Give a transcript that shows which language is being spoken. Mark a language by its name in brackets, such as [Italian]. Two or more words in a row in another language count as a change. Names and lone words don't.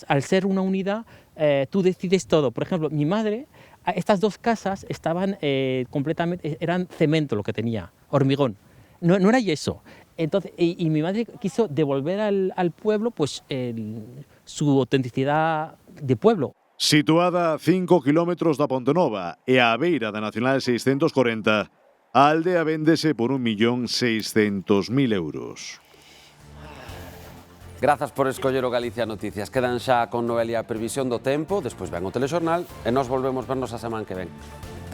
[Spanish] Al ser una unidad, tú decides todo. Por ejemplo, mi madre, estas 2 casas estaban completamente, eran cemento lo que tenía, hormigón, no era yeso. Entonces, y mi madre quiso devolver al pueblo pues su autenticidad de pueblo. [Galician] Situada a 5 kilómetros da Pontenova e á beira da Nacional 640, a aldea véndese por 1.600.000 euros. Grazas por escoller o Galicia Noticias. Quedan xa con Noelia a previsión do tempo, despois ven o telexornal e nós volvemos vernos a semana que ven.